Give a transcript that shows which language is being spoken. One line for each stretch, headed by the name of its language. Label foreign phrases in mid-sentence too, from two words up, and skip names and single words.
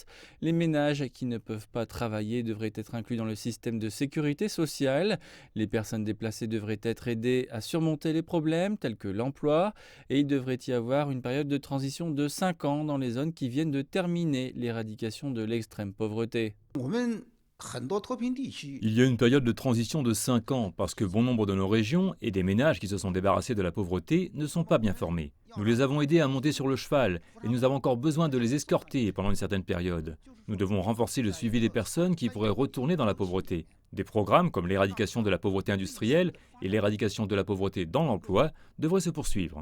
French: Les ménages qui ne peuvent pas travailler devraient être inclus dans le système de sécurité sociale. Les personnes déplacées devraient être aidées à surmonter les problèmes tels que l'emploi. Et il devrait y avoir une période de transition de 5 ans dans les zones qui viennent de terminer l'éradication de l'extrême pauvreté.
Chinese: 我们很多脱贫地区
French: Il y a une période de transition de 5 ans parce que bon nombre de nos régions et des ménages qui se sont débarrassés de la pauvreté ne sont pas bien formés. Nous les avons aidés à monter sur le cheval et nous avons encore besoin de les escorter pendant une certaine période. Nous devons renforcer le suivi des personnes qui pourraient retourner dans la pauvreté. Des programmes comme l'éradication de la pauvreté industrielle et l'éradication de la pauvreté dans l'emploi devraient se poursuivre.